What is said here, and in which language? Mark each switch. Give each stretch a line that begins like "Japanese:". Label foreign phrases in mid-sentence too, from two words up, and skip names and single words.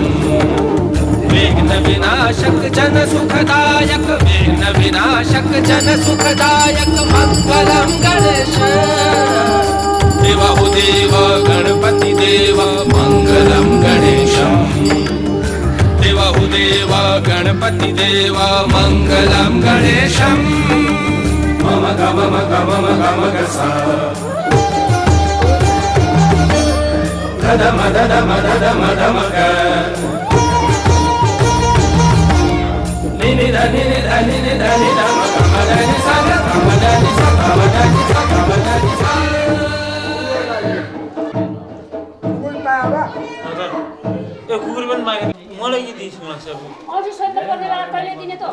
Hindi: विघ्न विनाशक जन सुखदायक, विघ्न विनाशक जन सुखदायक मंगलम गणेशा। देवा हो देवा गणपति देवा मंगलम गणेशम। देवा हो देवा गणपति देवा मंगलम गणेशम। मम गम गम गम गसा ददम ददम ददम दम ग निनि धनि धनि धनि दम गम धनि सा गम धनि सा गम धनि सा गम धनि सा।
Nepali: कुकुर पनि मागे मलाई के दिइस् मलाई सब अझै सन्त पर्ने बेला तैँले दिने त